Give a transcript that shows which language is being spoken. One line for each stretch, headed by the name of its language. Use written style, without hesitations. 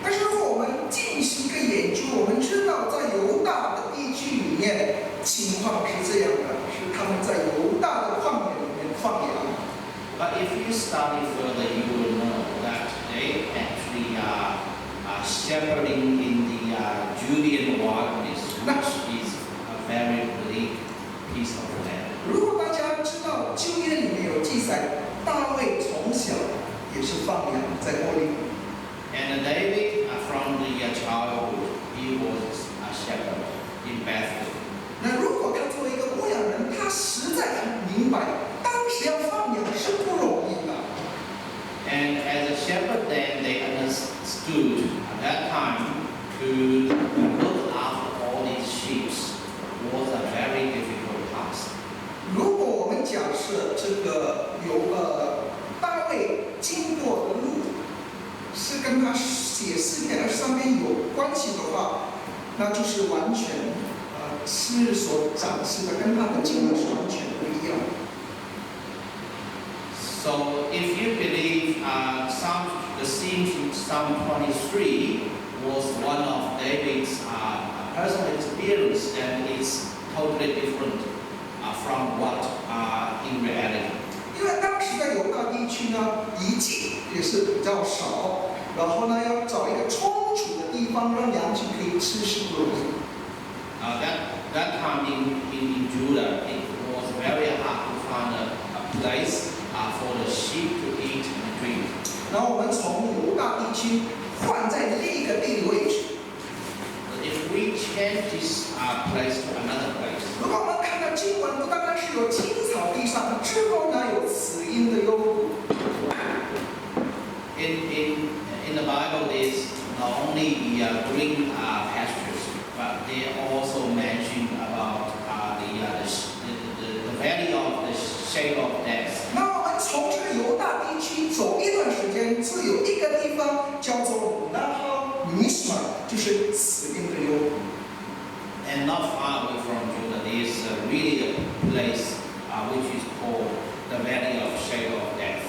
Chinese: 但是如果我们进行一个研究，我们知道在犹大的地区里面情况是这样的，是他们在犹大的旷野里面放羊。
English: But if you study further, you will know that they actually are shepherding in the Judean wilderness, which is a very bleak piece of land.
Chinese: 如果大家知道旧约里面有记载，大卫从小也是放羊，在伯利恒。
English: And David, from the childhood, he was a shepherd in Bethlehem.
Chinese: 那如果他作为一个牧羊人，他实在很明白，当时要放羊是不容易的。
English: And as a shepherd, then they understood at that time to look after all these sheep was a very difficult task.
Chinese: 如果我们假设这个大卫经过的路是跟他写诗篇23篇有关系的话，那就是完全诗所展示的跟他的经历是完全不一样。
English: So if you believe the scene in Psalm 23 was one of David's personal experience, then it's totally different from what in reality.
Chinese: 因为当时在犹大地区呢，遗迹也是比较少，然后呢要找一个充足的地方让羊群可以吃是不容易。
English: That time in Judah, it was very hard to find a place for the sheep to eat and drink.
Chinese: 然后我们从犹大地区换在另一个地理位置。
English: If we change this place to another place.
Chinese: 如果我们看到经文，不单单是有青草地上，之后呢有死荫的幽谷。
English: In the Bible, there's not only the green pastures, but they also mention about the valley of the shade of death.
Chinese: 那我们从这个犹大地区走一段时间，就有一个地方叫做拿哈米什玛，就是死荫的幽谷。
English: And not far away from Judah, there's really a place which is called the valley of shade of death.